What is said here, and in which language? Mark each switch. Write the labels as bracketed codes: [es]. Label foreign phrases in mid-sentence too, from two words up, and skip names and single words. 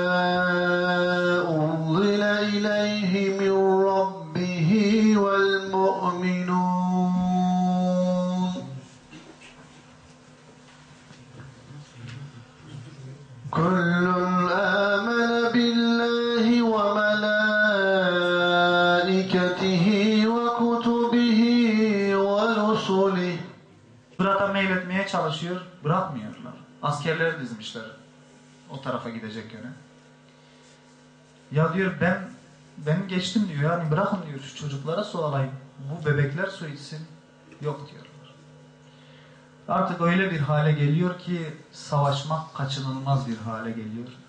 [ar] أنزل إليه من ربه والمؤمنون كل آمن بالله وملائكته وكتبه ورسله. [tr] Burada meyletmeye çalışıyor, bırakmıyorlar. Askerleri dizmişler o tarafa gidecek yöne. Ya diyor ben geçtim diyor, yani bırakın diyor, şu çocuklara su alayım. Bu bebekler su içsin. Yok diyorlar. Artık öyle bir hale geliyor ki savaşmak kaçınılmaz bir hale geliyor.